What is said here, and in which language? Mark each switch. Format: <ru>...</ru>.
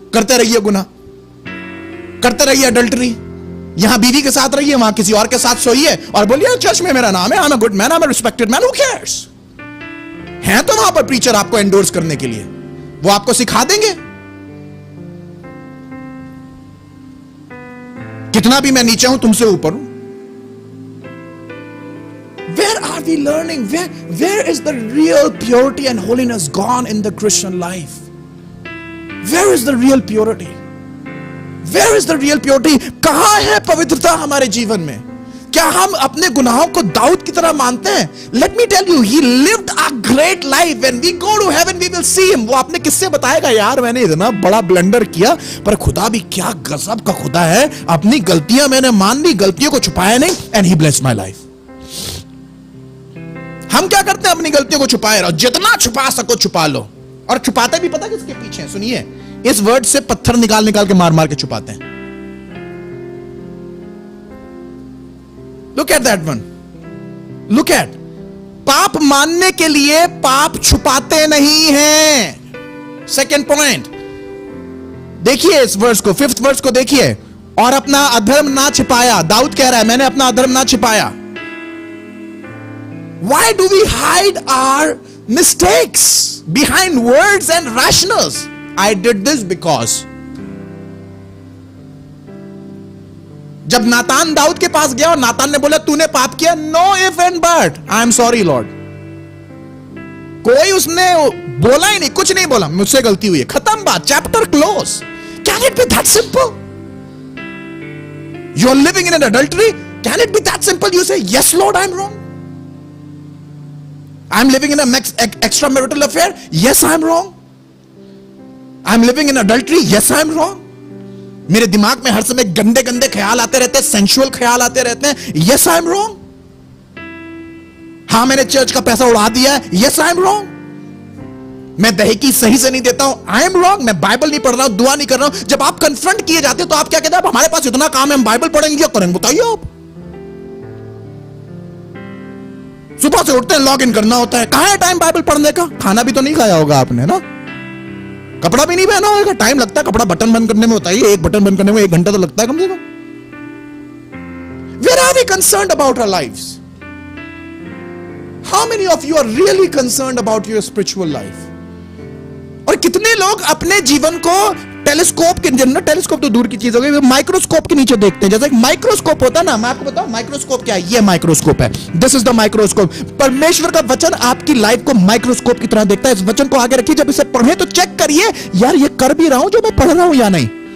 <hi>करते रहिए गुनाह, करते रहिए अडल्टरी, यहां बीवी के साथ रहिए, वहां किसी और के साथ सोइए और बोलिए चर्च में मेरा नाम है,</hi> <en>I am a good man, I am a respected man, who cares?</en> <hi>हैं तो वहां पर प्रीचर आपको एंडोर्स करने के लिए, वो आपको सिखा देंगे। कितना भी मैं नीचे हूं तुमसे ऊपर हूं।</hi> <en>Where are we learning? Where is the real purity and holiness gone in the Christian life? Where is the real purity? Where is the real purity?</en> <hi>कहां है पवित्रता हमारे जीवन में? क्या हम अपने गुनाहों को दाऊद की तरह मानते हैं?</hi> <en>Let me tell you, he lived a great life. When we go to heaven, we will see him.</en> <hi>वो आपने किससे बताएगा, यार मैंने इतना बड़ा ब्लंडर किया, पर खुदा भी क्या गजब का खुदा है, अपनी गलतियां मैंने मान ली, गलतियों को छुपाया नहीं,</hi> <en>and he blessed my life.</en> <hi>हम क्या करते हैं, अपनी गलतियों को छुपाए रहो, जितना छुपा सको छुपा लो, और छुपाते भी पता किसके पीछे हैं? सुनिए, इस वर्ड से पत्थर निकाल निकाल के मार मार के छुपाते हैं।</hi> <en>look at that one, look at,</en> <hi>पाप मानने के लिए पाप छुपाते नहीं हैं। सेकेंड पॉइंट देखिए इस वर्स को, 5th वर्स को देखिए, और अपना अधर्म ना छिपाया। दाऊद कह रहा है मैंने अपना अधर्म ना छिपाया।</hi> <en>Why do we hide our mistakes behind words and rationals? I did this because.</en> <hi>जब नातान दाऊद के पास गया और नातान ने बोला तूने पाप किया,</hi> <en>no if and but, I am sorry Lord.</en> <hi>कोई उसने बोला ही नहीं, कुछ नहीं बोला, मुझसे गलती हुई है, खत्म बात, chapter close.</hi> <en>Can it be that simple? You are living in an adultery? Can it be that simple? You say yes Lord, I am wrong. I'm living in an extramarital affair. Yes, I'm wrong. I'm living in adultery. Yes, I'm wrong.</en> <hi>मेरे दिमाग में हर समय गंदे गंदे ख्याल आते रहते हैं, सेंसुअल ख्याल आते रहते हैं।</hi> <en>Yes, I'm wrong.</en> <hi>हाँ, मैंने चर्च का पैसा उड़ा दिया है।</hi> <en>Yes, I'm wrong.</en> <hi>मैं दहेकी सही से नहीं देता हूं।</hi> <en>I am wrong.</en> <hi>मैं बाइबल नहीं पढ़ रहा हूं, दुआ नहीं कर रहा हूं। जब आप कन्फ्रंट किए जाते हो तो आप क्या कहते हैं? हमारे पास इतना काम है, हम बाइबल पढ़ेंगे क्या करेंगे? बताइए आप। सुबह से उठते हैं, लॉग इन करना होता है, कहां है टाइम बाइबल पढ़ने का? खाना भी तो नहीं खाया होगा आपने ना, कपड़ा भी नहीं पहना होगा, टाइम लगता है कपड़ा बटन बंद करने में, होता है 1 बटन बंद करने में 1 घंटा तो लगता है कम से कम।</hi> <en>really concerned about our lives? How many of you are really concerned about your spiritual life?</en> <hi>और कितने लोग अपने जीवन को टेलीस्कोप के जन्म, टेलीस्कोप तो दूर की चीज हो गई, माइक्रोस्कोप के नीचे देखते हैं। जैसे एक माइक्रोस्कोप होता है ना, मैं आपको बताऊं माइक्रोस्कोप क्या है। ये माइक्रोस्कोप है,</hi> <en>This is the microscope.</en> <hi>परमेश्वर का वचन आपकी लाइफ को माइक्रोस्कोप की तरह देखता है। इस वचन को आगे रखिए, जब इसे पढ़े तो चेक करिए यार ये कर भी रहा हूं जो मैं पढ़ रहा हूं या नहीं।</hi>